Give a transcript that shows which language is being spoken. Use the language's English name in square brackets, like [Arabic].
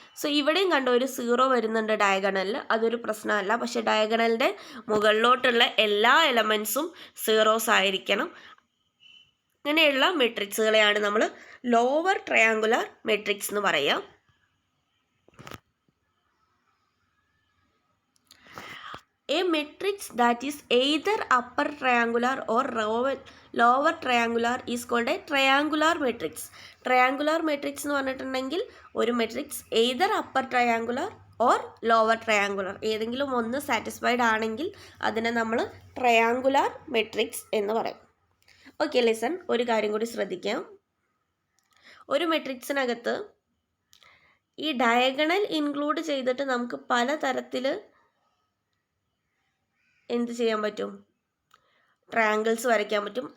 [Malayalam] So ഇവിടെയും കണ്ടോ ഒരു 0 വരുന്നുണ്ട് ഡയഗണലിൽ, അതൊരു പ്രശ്നമല്ല. പക്ഷെ ഡയഗണലിൻ്റെ മുകളിലോട്ടുള്ള എല്ലാ എലമെൻറ്റ്സും സീറോസ് ആയിരിക്കണം. ഇങ്ങനെയുള്ള മെട്രിക്സുകളെയാണ് നമ്മൾ ലോവർ ട്രയാങ്കുലാർ മെട്രിക്സ് എന്ന് പറയുക. [English] A matrix that is either upper triangular or lower triangular is called a triangular matrix. [Malayalam] Triangular matrix എന്ന് പറഞ്ഞിട്ടുണ്ടെങ്കിൽ ഒരു matrix [English] either upper triangular or lower triangular, [Malayalam] ഏതെങ്കിലും ഒന്ന് സാറ്റിസ്ഫൈഡ് ആണെങ്കിൽ അതിനെ നമ്മൾ ട്രയാങ്കുലാർ മെട്രിക്സ് എന്ന് പറയും. ഓക്കെ, ലിസൺ, ഒരു കാര്യം കൂടി ശ്രദ്ധിക്കാം. ഒരു മെട്രിക്സിനകത്ത് ഈ ഡയഗണൽ ഇൻക്ലൂഡ് ചെയ്തിട്ട് നമുക്ക് പലതരത്തിൽ എന്ത് ചെയ്യാൻ പറ്റും, ട്രയാങ്കിൾസ് വരയ്ക്കാൻ പറ്റും.